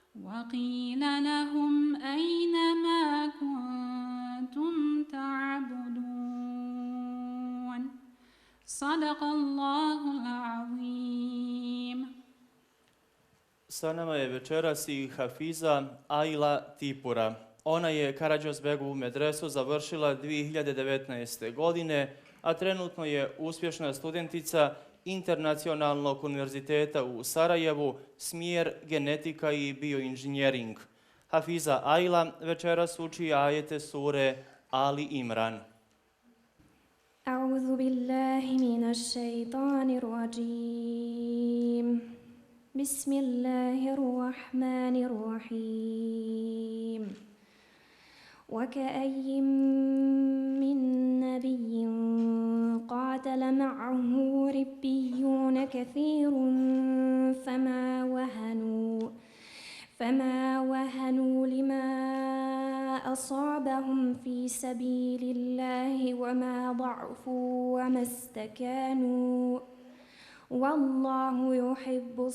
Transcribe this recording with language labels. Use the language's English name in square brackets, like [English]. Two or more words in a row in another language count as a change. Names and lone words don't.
[Arabic] وقيل لهم أين ما كنتم تعبدون صدق الله العظيم. [Bosnian] Sa nama je večeras i Hafiza Ajla Tipura. Ona je Karađozbegovu medresu završila 2019. godine, a trenutno je uspješna studentica Internacionalnog univerziteta u Sarajevu, smjer genetika i bioinženjering. Hafiza Ajla večeras uči ajete sure Ali Imran. [Arabic] أعوذ بالله من الشيطان الرجيم بسم الله الرحمن الرحيم وكأي من نبي قاتل معه ربيون كثير فما وهنوا لما أصابهم في سبيل الله وما ضعفوا وما استكانوا والله يحب